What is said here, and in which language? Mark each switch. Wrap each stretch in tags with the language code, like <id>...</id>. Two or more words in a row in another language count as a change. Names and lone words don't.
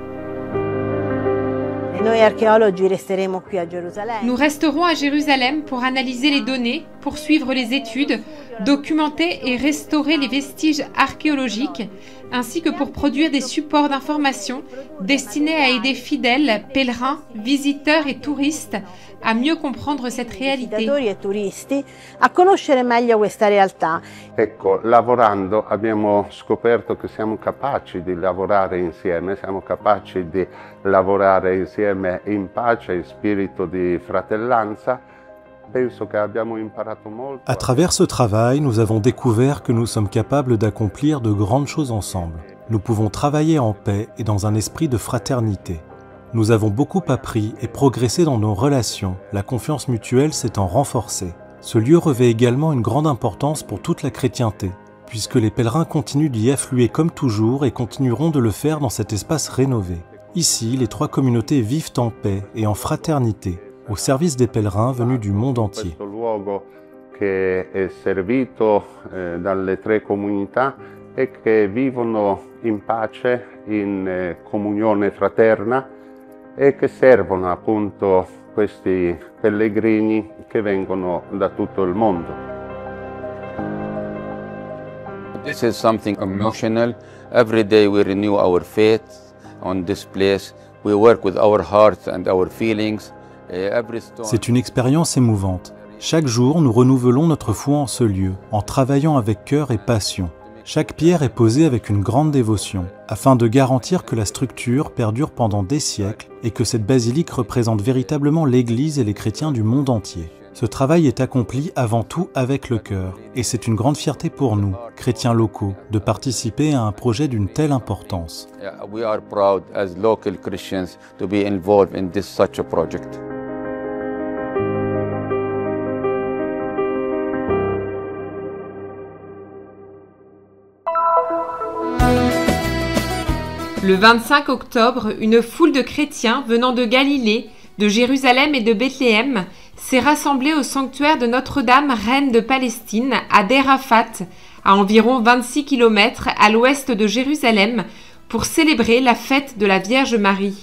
<fr>Nous resterons à Jérusalem pour analyser les données, poursuivre les études, documenter et restaurer les vestiges archéologiques, ainsi que pour produire des supports d'information destinés à aider fidèles, pèlerins, visiteurs et touristes à mieux comprendre cette réalité.</fr> <it>Ecco, lavorando abbiamo scoperto che siamo capaci di lavorare insieme, siamo capaci di lavorare insieme in pace, in spirito di fratellanza.</it> <fr>À travers ce travail, nous avons découvert que nous sommes capables d'accomplir de grandes choses ensemble. Nous pouvons travailler en paix et dans un esprit de fraternité. Nous avons beaucoup appris et progressé dans nos relations, la confiance mutuelle s'étant renforcée. Ce lieu revêt également une grande importance pour toute la chrétienté, puisque les pèlerins continuent d'y affluer comme toujours et continueront de le faire dans cet espace rénové. Ici, les trois communautés vivent en paix et en fraternité, au service des pèlerins venus du monde entier.</fr> <it>Questo luogo che è servito dalle tre comunità e che vivono in pace, in comunione fraterna e che servono appunto questi pellegrini che vengono da tutto il mondo.</it> <en>This is something emotional. Every day we renew our faith on this place. We work with our hearts and our feelings.</en> <fr>C'est une expérience émouvante. Chaque jour, nous renouvelons notre foi en ce lieu, en travaillant avec cœur et passion. Chaque pierre est posée avec une grande dévotion, afin de garantir que la structure perdure pendant des siècles et que cette basilique représente véritablement l'Église et les chrétiens du monde entier. Ce travail est accompli avant tout avec le cœur, et c'est une grande fierté pour nous, chrétiens locaux, de participer à un projet d'une telle importance.</fr> <en>We are proud as local Christians to be involved in such a project.</en> <fr>Le 25 octobre, une foule de chrétiens venant de Galilée, de Jérusalem et de Bethléem s'est rassemblée au sanctuaire de Notre-Dame, reine de Palestine, à Der Arafat, à environ 26 km à l'ouest de Jérusalem, pour célébrer la fête de la Vierge Marie.</fr>